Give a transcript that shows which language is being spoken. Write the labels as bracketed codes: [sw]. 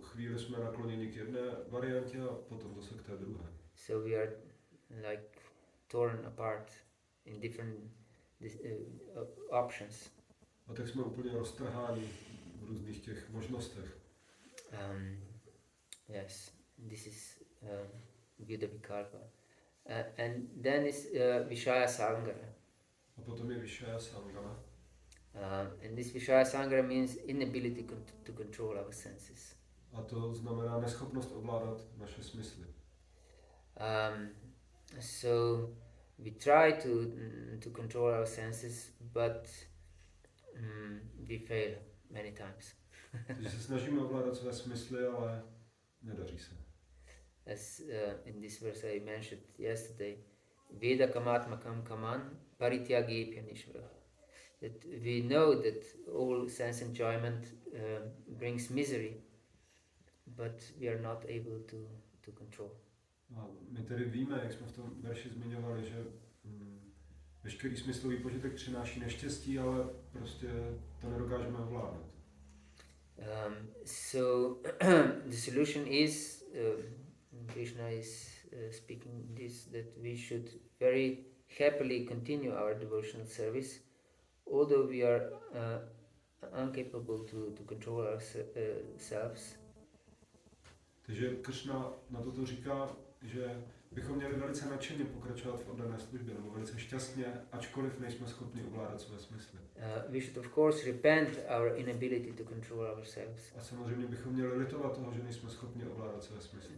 [cs] Chvíli jsme nakloněni k jedné variantě a potom zase k té druhé. [en] So we are like torn apart in different options. [cs] A tak jsme úplně roztrháni v různých těch možnostech. [en] Yes, this is Vyuda Vikalpa. And then is Vishaya Sangara. [cs] A potom je Vishaya Sanga. [en] And this Vishaya Sangara means inability to control our senses. [cs] A to znamená neschopnost ovládat naše smysly. [en] So we try to control our senses, but we fail many times. [cs] Takže se snažíme ovládat své smysly, ale nedaří se. [en] As in this verse I mentioned yesterday, [sa] Veda kamatmakam kaman parityagi pyanishvara. [en] That we know that all sense enjoyment brings misery, but we are not able to control. [cs] A my tedy víme, jak jsme v tom verši zmiňovali, že veškerý smyslový požitek přináší neštěstí, ale prostě to nedokážeme ovládat. [en] So the solution is Krishna is speaking this, that we should very happily continue our devotional service, although we are incapable to control ourselves. [cs] Takže Kršna na toto říká, že bychom měli velice nadšeně pokračovat v oddané službě, nebo velice šťastně, ačkoliv nejsme schopni ovládat své smysly. [en] We should of course repent our inability to control ourselves. [cs] A samozřejmě bychom měli litovat toho, že nejsme schopni ovládat své smysly.